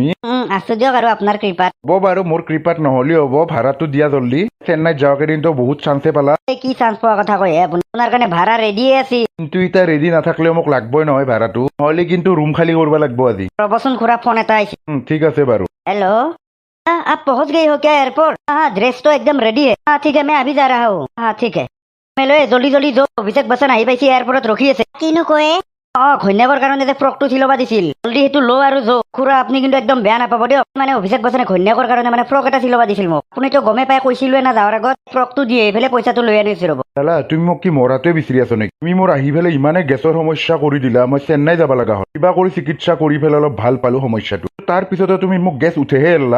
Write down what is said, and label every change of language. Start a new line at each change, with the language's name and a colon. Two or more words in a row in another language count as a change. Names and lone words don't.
Assamese: আছো দিয়ক আৰু আপোনাৰ কৃপাত হ'ব বাৰু মোৰ কৃপাত নহ'লেও হ'ব ভাড়াটো দিয়া জল্দি চেন্নাইত যোৱা কেইদিনতো বহুত চান্সে পালা এই কি চান্স পোৱাৰ কথা কয় আপুনি আপোনাৰ কাৰণে ভাড়া ৰেডিয়ে আছিল কিন্তু এতিয়া ৰেডি নাথাকিলেও মোক লাগবই নহয় ভাড়াটো নহ'লে কিন্তু ৰুম খালী কৰিব লাগিব আজি ৰবচোন খুৰা ফোন এটা আহিছে ঠিক আছে বাৰু
Hindi: हेलो हाँ, आप पहुंच गई हो क्या एयरपोर्ट हाँ ड्रेस तो एकदम रेडी है हाँ ठीक है मैं अभी जा रहा हूँ हाँ ठीक है मैं लो जल्दी जल्दी जो
Assamese: অভিষেক বচ্চন আহি পাইছে এয়াৰপৰ্টত ৰখি আছে কিনো কয় ঘৈণীয়েকৰ কাৰণে যে ফ্ৰকটো চিলাব দিছিল জল্দি সেইটো লো আৰু যো খুৰা আপুনি কিন্তু একদম বেয়া নাপাব দিয়ক মানে অভিষেক বচ্চনে ঘৈণীয়েকৰ কাৰণে মানে ফ্ৰক এটা চিলাব দিছিল মোক আপুনিতো গমে পাই কৈছিলোৱে না যাৱাৰ আগত ফ্ৰকটো দিয়ে এইফালে পইচাটো লৈ আনিছো ৰ'ব দাদা তুমি মোক কি মৰাটোৱে বিচাৰি আছো নেকি তুমি মোৰ আহি পেলাই ইমানে গেছৰ সমস্যা কৰি দিলা মই চেন্নাই যাব লগা হ'ল কিবা কৰি চিকিৎসা কৰি পেলাই অলপ ভাল পালো সমস্যাটো তাৰ পিছতে তুমি মোক গেছ উঠেহে এলা